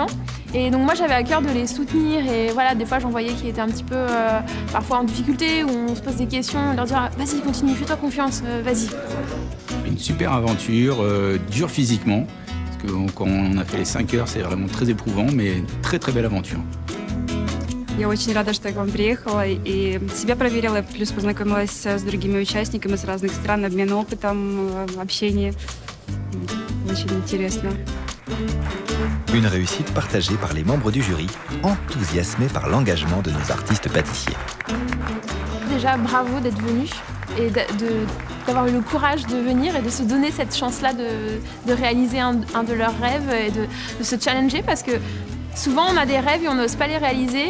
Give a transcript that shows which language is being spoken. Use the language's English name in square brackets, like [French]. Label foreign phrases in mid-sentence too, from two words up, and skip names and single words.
[French] Et donc moi j'avais à cœur de les soutenir et voilà, des fois j'en voyais qui étaient un petit peu parfois en difficulté, où on se pose des questions, leur dire vas-y continue, fais-toi confiance, vas-y. Une super aventure, dure physiquement, parce que quand on a fait les 5 heures c'est vraiment très éprouvant, mais très très belle aventure. [Russian] Я очень рада, что я к вам приехала и себя проверила, плюс познакомилась с другими участниками с разных стран, обмен опытом, общение. Очень интересно. [French] Une réussite partagée par les membres du jury, enthousiasmés par l'engagement de nos artistes pâtissiers. Déjà, bravo d'être venus et d'avoir eu le courage de venir et de se donner cette chance-là de réaliser un de leurs rêves et de se challenger, parce que souvent on a des rêves et on n'ose pas les réaliser.